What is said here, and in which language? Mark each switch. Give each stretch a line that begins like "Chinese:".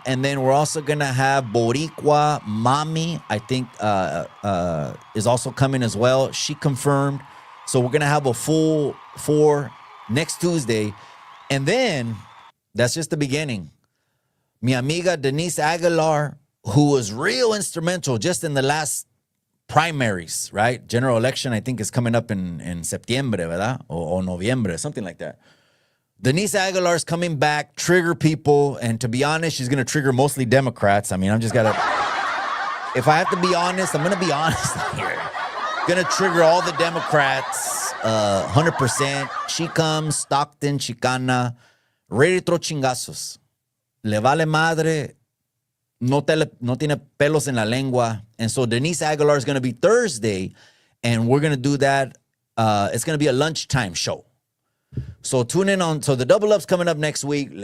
English: And then we're also going to have Boricua Mami, I think, is also coming as well. She confirmed. So we're going to have a full 4 next Tuesday. And then that's just the beginning.
Spanish: Mi amiga
English: Denise Aguilar, who was real instrumental just in the last primaries, right? General election, I think, is coming up in
Spanish: septiembre, ¿verdad?
English: Or noviembre, something like that. Denise Aguilar is coming back, trigger people. And to be honest, she's going to trigger mostly Democrats. I mean, I'm just got to... If I have to be honest, I'm going to be honest here. Going to trigger all the Democrats, 100%. She comes, Stockton, Chicana, ready to throw chingazos.
Spanish: Le vale madre, no tiene pelos en la lengua.
English: And so Denise Aguilar is going to be Thursday, and we're going to do that. It's going to be a lunchtime show. So tune in on, so the double up's coming up next week.